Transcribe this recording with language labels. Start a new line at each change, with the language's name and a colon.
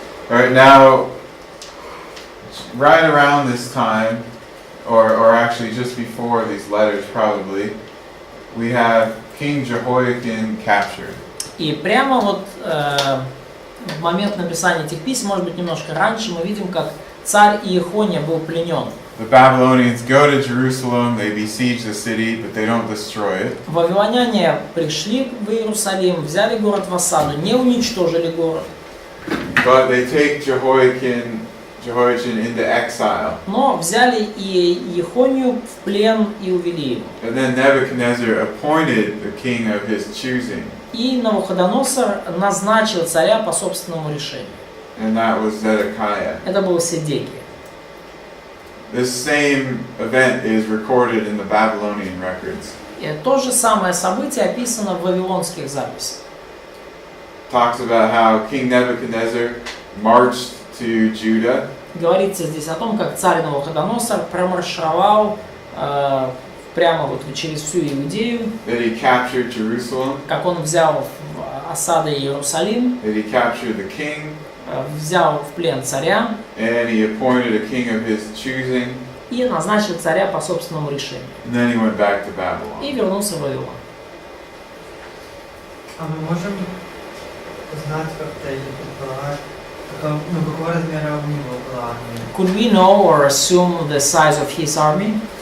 English: All right, now, right around this time, or actually just before these letters probably, we have King Jehoiakim captured.
Russian: И прямо вот в момент написания этих писем, может быть немножко раньше, мы видим, как царь Иехония был пленен.
English: The Babylonians go to Jerusalem, they besiege the city, but they don't destroy it.
Russian: Вавилоняне пришли в Иерусалим, взяли город в осаду, не уничтожили город,
English: But they take Jehoiachin into exile.
Russian: но взяли и Иехонию в плен и увели его.
English: And then Nebuchadnezzar appointed the king of his choosing,
Russian: И Навуходоносор назначил царя по собственному решению.
English: and that was Zedekiah.
Russian: Это был Седекия.
English: This same event is recorded in the Babylonian records.
Russian: И то же самое событие описано в вавилонских записях.
English: Talks about how King Nebuchadnezzar marched to Judah.
Russian: Говорится здесь о том, как царь Навуходоносор промаршировал прямо вот через всю Иудею,
English: That he captured Jerusalem,
Russian: как он взял в осаду Иерусалим,
English: that he captured the king,
Russian: взял в плен царя
English: and he appointed a king of his choosing,
Russian: и назначил царя по собственному решению.
English: and then he went back to Babylon.
Russian: И вернулся в Вавилон. А мы можем узнать как-то или предполагать, какого размера у него была армия?
English: Could we know or assume the size of his army?